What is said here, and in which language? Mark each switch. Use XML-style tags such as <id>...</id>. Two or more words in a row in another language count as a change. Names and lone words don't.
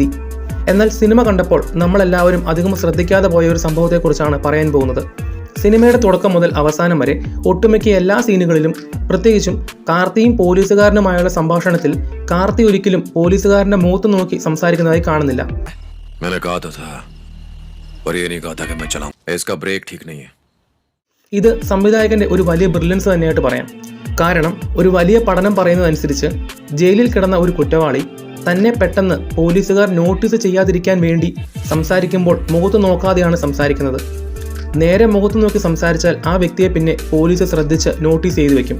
<ml>എന്നാൽ സിനിമ കണ്ടപ്പോൾ നമ്മളെല്ലാവരും അധികം ശ്രദ്ധിക്കാതെ പോയ ഒരു സംഭവത്തെക്കുറിച്ചാണ് പറയാൻ പോകുന്നത്. സിനിമയുടെ തുടക്കം മുതൽ അവസാനം വരെ ഒട്ടുമിക്ക എല്ലാ സീനുകളിലും, പ്രത്യേകിച്ചും കാർത്തിയും പോലീസുകാരനുമായുള്ള സംഭാഷണത്തിൽ, കാർത്തി ഒരിക്കലും പോലീസുകാരന്റെ മുഖത്ത് നോക്കി സംസാരിക്കുന്നതായി കാണുന്നില്ല.</ml> <hi>मैंने कहा तो था, पर ये नहीं कहा था कि मैं चलाऊं. इसका ब्रेक ठीक नहीं है.</hi> <ml>ഇത് സംവിധായകന്റെ ഒരു വലിയ ബ്രില്യൻസ് തന്നെയായിട്ട് പറയാം. കാരണം ഒരു വലിയ പഠനം പറയുന്നതനുസരിച്ച് ജയിലിൽ കിടന്ന ഒരു കുറ്റവാളി തന്നെ പെട്ടെന്ന് പോലീസുകാർ നോട്ടീസ് ചെയ്യാതിരിക്കാൻ വേണ്ടി സംസാരിക്കുമ്പോൾ മുഖത്ത് നോക്കാതെയാണ് സംസാരിക്കുന്നത്. നേരെ മുഖത്ത് നോക്കി സംസാരിച്ചാൽ ആ വ്യക്തിയെ പിന്നെ പോലീസ് ശ്രദ്ധിച്ച് നോട്ടീസ് ചെയ്തു വെക്കും.</ml>